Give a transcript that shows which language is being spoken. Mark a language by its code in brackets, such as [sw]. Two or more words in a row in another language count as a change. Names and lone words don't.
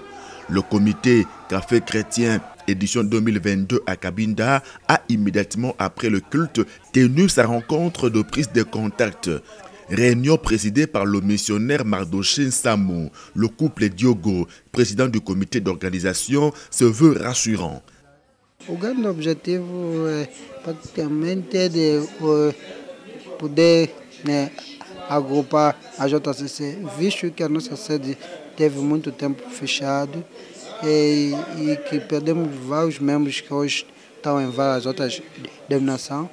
[fr] Le comité Café chrétien édition 2022 à Cabinda a immédiatement après le culte tenu sa rencontre de prise de contact. Réunion présidée par le missionnaire Mardoché Samou. Le couple Diogo, président du comité d'organisation, se veut rassurant. [pt] O grande objetivo praticamente é de poder agrupar a JCC, visto que a nossa sede teve muito tempo fechado e que perdemos vários membros que hoje estão em várias outras denominações.